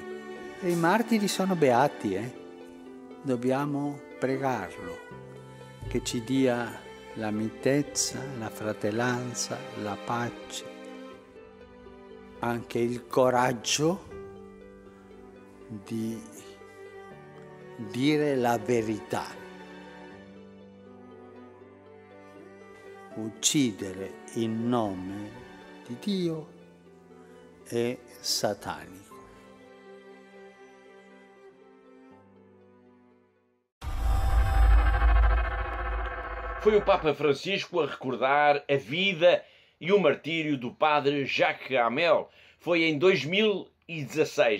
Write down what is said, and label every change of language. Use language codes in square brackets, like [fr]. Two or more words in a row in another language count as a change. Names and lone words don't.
[it] E i martiri sono beati, Dobbiamo pregarlo, che ci dia la mitezza, la fratellanza, la pace, anche il coraggio di dire la verità. Uccidere in nome di Dio è satanico. [pt] Foi o Papa Francisco a recordar a vida e o martírio do padre Jacques Hamel. Foi em 2016.